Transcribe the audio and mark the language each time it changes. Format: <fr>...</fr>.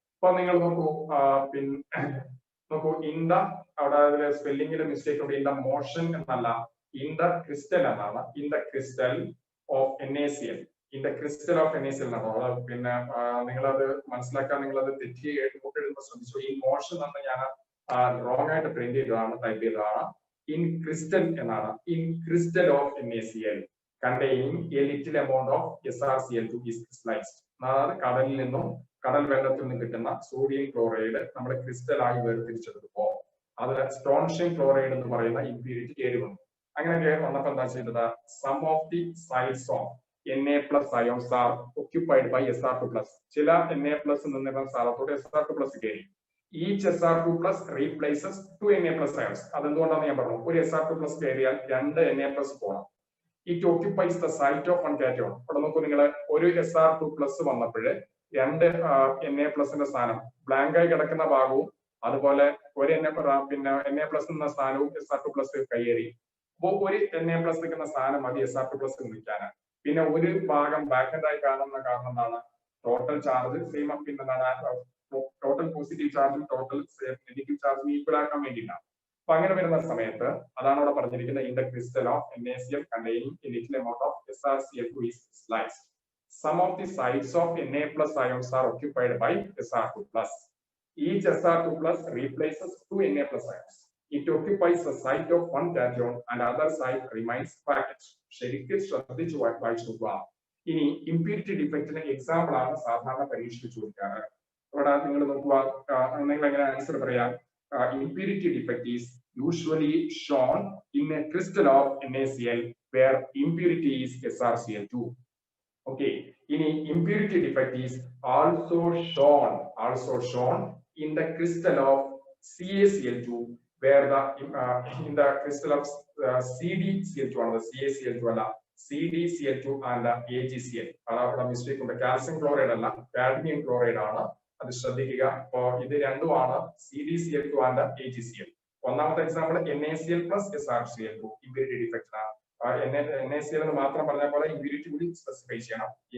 <ml>അപ്പൊ നിങ്ങൾ നോക്കൂ, പിന്നെ നോക്കൂ, ഇൻ ദ അവിടെ സ്പെല്ലിംഗിൽ മിസ്റ്റേക്ക് ഉണ്ട്. ഇൻ ദ മോഷൻ എന്നല്ല, ഇൻ ദ ക്രിസ്റ്റൽ എന്നാണ്. In the crystal of NaCl, in the crystal of NaCl എന്നാണ്. പിന്നെ നിങ്ങളത് മനസ്സിലാക്കാൻ നിങ്ങളത് തെറ്റി എഴുതുമ്പോൾ ശ്രദ്ധിച്ചു. ഈ മോഷൻ എന്ന് ഞാൻ റോങ് ആയിട്ട് പ്രിന്റ് ചെയ്തതാണ്, ടൈപ്പ് ചെയ്തതാണ്. ഇൻ ക്രിസ്റ്റൽ എന്നാണ്.</ml> <en>In crystal of NaCl containing a little amount of SrCl2 is crystallized.</en> <ml>അതായത് കടലിൽ നിന്നും കടൽ വെള്ളത്തിൽ നിന്ന് കിട്ടുന്ന സോഡിയം ക്ലോറൈഡ് നമ്മുടെ ക്രിസ്റ്റലായി വേർതിരിച്ചെടുക്കുമ്പോൾ അത് സ്ട്രോൺഷ്യം ക്ലോറൈഡ് എന്ന് പറയുന്ന ഇംപ്യൂരിറ്റി കയറി വന്നു. അങ്ങനെ വന്നപ്പോ എന്താ ചെയ്തത്?</ml> <en>Some of the sides of Na+ ions are occupied by Sr2+.</en> <ml>ചില Na+ നിന്നിരുന്ന സ്ഥലത്തോട് Sr2+ കയറി.</ml> <en>Each Sr2+ replaces two Na+ ions.</en> <ml>അതെന്തുകൊണ്ടാണ് ഞാൻ പറഞ്ഞു, ഒരു Sr2+ കയറിയാൽ രണ്ട് Na+ പോകണം.</ml> <en>It occupies the site of one cation.</en> <ml>അവിടെ നോക്കൂ നിങ്ങൾ, ഒരു Sr2+ വന്നപ്പോഴ് രണ്ട് Na+ന്റെ സ്ഥാനം ബ്ലാങ്ക് ആയി കിടക്കുന്ന ഭാഗവും അതുപോലെ ഒരു പിന്നെ Na+ എന്ന സ്ഥാനവും Sr2+ കയ്യേറി. അപ്പോൾ ഒരു Na+ നിൽക്കുന്ന സ്ഥാനം മതി Sr2+ നിൽക്കാൻ. പിന്നെ ഒരു ഭാഗം വാക്കന്റ് ആയി കാണുന്ന കാരണം എന്താണ്? ടോട്ടൽ ചാർജ് സെയിം, പിന്നെ ടോട്ടൽ പോസിറ്റീവ് ചാർജും ടോട്ടൽ നെഗറ്റീവ് ചാർജും ഈക്വൽ ആക്കാൻ വേണ്ടിയിട്ടാണ്. അപ്പൊ അങ്ങനെ വരുന്ന സമയത്ത് അതാണ് അവിടെ പറഞ്ഞിരിക്കുന്നത്.</ml> <en>In the crystal of NaCl containing a little amount of SrCl2 is crystallized. Some of the sites of Na+ ions are occupied by Sr2+. Each Sr2+ replaces two Na+ ions. It occupies the site of one cation and other site remains vacant.</en> <ml>ശരിക്കും ശ്രദ്ധിച്ചു വായിച്ചു നോക്കുക. ഇനി impurity ഡിഫക്റ്റിന് example ആണ് സാധാരണ പരീക്ഷയ്ക്ക് ചോദിക്കാറ്. ഇവിടെ നിങ്ങൾ നോക്കുക, നിങ്ങൾ എങ്ങനെ ആൻസർ പറയാം?</ml> <en>Impurity defect is usually shown in a crystal of NaCl where impurity is SrCl2. Okay. In impurity defect is also shown in the crystal of CaCl2 where in the crystal of CdCl2 and the CaCl2 അല്ല, CdCl2 and AgCl.</en> <ml>അവിടെ mistake ഉണ്ട്. Calcium chloride അല്ല, cadmium chloride ആണ്. അത് ശ്രദ്ധിക്കുക. അപ്പോ ഇത് രണ്ടുമാണ് CdCl2 and AgCl. ഒന്നാമത്തെ example NaCl plus SrCl2 impurity defect ആണ്. NaCl എന്ന് മാത്രം പറഞ്ഞ പോലെ ഇംപ്യൂരിറ്റി കൂടി സ്പെസിഫൈ ചെയ്യണം.</ml>